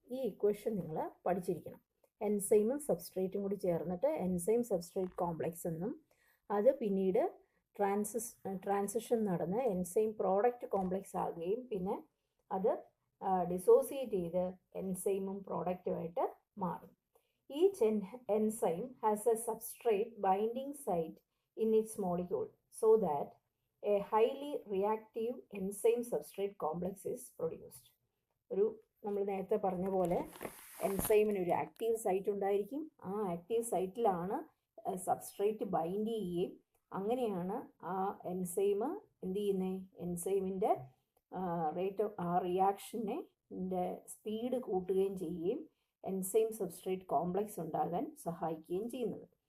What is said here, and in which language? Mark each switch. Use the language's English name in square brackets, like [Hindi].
[Malayalam] ഈ ഇക്വേഷൻ നിങ്ങൾ പഠിച്ചിരിക്കണം. എൻസൈമും സബ്സ്ട്രേറ്റും കൂടി ചേർന്നിട്ട് എൻസൈം സബ്സ്ട്രേറ്റ് കോംപ്ലക്സ് എന്നും, അത് പിന്നീട് ട്രാൻസിഷൻ നടന്ന് എൻസൈം പ്രോഡക്റ്റ് കോംപ്ലക്സ് ആകുകയും പിന്നെ അത് ഡിസോസിയേറ്റ് ചെയ്ത് എൻസൈമും പ്രോഡക്റ്റുമായിട്ട് മാറും. [English] Each enzyme has a substrate binding site in its molecule so that a highly reactive enzyme substrate complex is produced. [Malayalam] നമ്മൾ നേരത്തെ പറഞ്ഞ പോലെ എൻസൈമിന് ഒരു ആക്റ്റീവ് സൈറ്റ് ഉണ്ടായിരിക്കും. ആ ആക്റ്റീവ് സൈറ്റിലാണ് സബ്സ്ട്രേറ്റ് ബൈൻഡ് ചെയ്യുകയും അങ്ങനെയാണ് ആ എൻസൈം എന്ത് ചെയ്യുന്നത്, എൻസൈമിൻ്റെ റേറ്റ് ഓഫ് ആ റിയാക്ഷനെ സ്പീഡ് കൂട്ടുകയും ചെയ്യുകയും എൻസൈം സബ്സ്ട്രേറ്റ് കോംപ്ലക്സ് ഉണ്ടാകാൻ സഹായിക്കുകയും ചെയ്യുന്നത്.